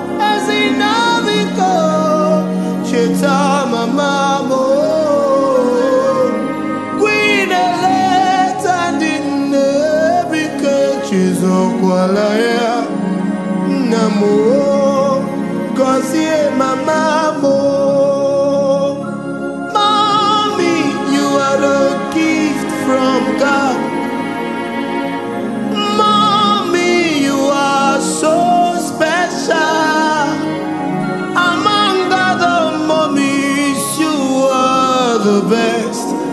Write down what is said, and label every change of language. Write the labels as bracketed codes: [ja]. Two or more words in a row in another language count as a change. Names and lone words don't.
[ig] Ezinna biko, cheta mama m. Mgbe ị na-eleta ndị nne, biko echezokwala ya. Nna m o, gọzie mama m. [en] Mommy, you are a gift from God. Mommy, you are so special. Among other mommies, you are the best.